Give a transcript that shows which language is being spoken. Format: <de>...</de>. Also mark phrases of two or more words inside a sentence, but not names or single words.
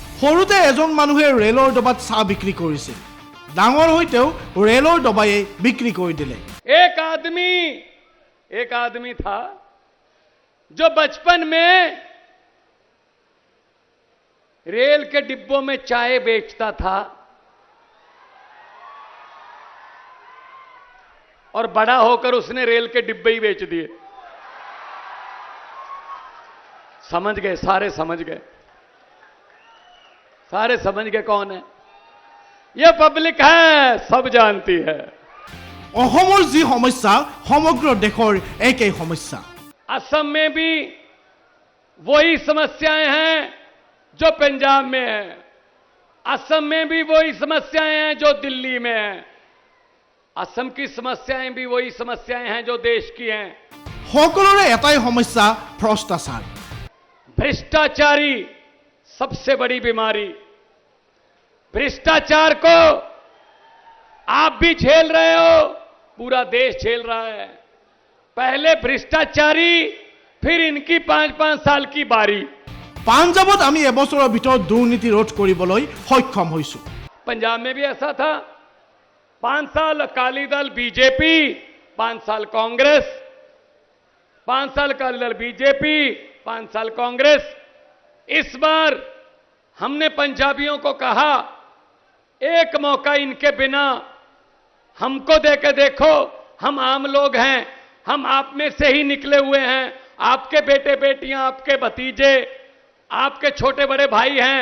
<as>সৰুতে এজন মানুহে ৰেলৰ ডবাত চাহ বিক্ৰী কৰিছিল ডাঙৰ হৈতেও ৰেলৰ ডবায়ে বিক্ৰী কৰি দিলে</as> <hi>एक आदमी था जो बचपन में रेल के डिब्बों में चाय बेचता था और बड़ा होकर उसने रेल के डिब्बे ही बेच दिए। समझ गए, सारे समझ गए, सारे समझ गए कौन है। यह पब्लिक है, सब जानती है।</hi> <as>অসমৰ যি সমস্যা সমগ্ৰ দেশৰ একেই সমস্যা।</as> <hi>असम में भी वही समस्याएं हैं जो पंजाब में है, असम में भी वही समस्याएं हैं जो दिल्ली में है, असम की समस्याएं भी वही समस्याएं हैं जो देश की हैं।</hi> <as>সকলোৰে এটাই সমস্যা ভ্ৰষ্টাচাৰ।</as> <hi>भ्रष्टाचारी सबसे बड़ी बीमारी। भ्रष्टाचार को आप भी झेल रहे हो, पूरा देश झेल रहा है। पहले भ्रष्टाचारी, फिर इनकी 5-5 साल की बारी।</hi> <as>পাঞ্জাবত আমি এবছৰৰ ভিতৰত দুৰ্নীতি ৰোধ কৰিবলৈ সক্ষম হৈছো।</as> <hi>पंजाब में भी ऐसा था। 5 साल अकाली दल बीजेपी, 5 साल कांग्रेस, 5 साल अकाली दल बीजेपी, 5 साल कांग्रेस। इस बार हमने पंजाबियों को कहा, एक मौका इनके बिना हमको देके देखो, हम आम लोग हैं, हम आप में से ही निकले हुए हैं, आपके बेटे बेटियां, आपके भतीजे, आपके छोटे बड़े भाई हैं।</hi>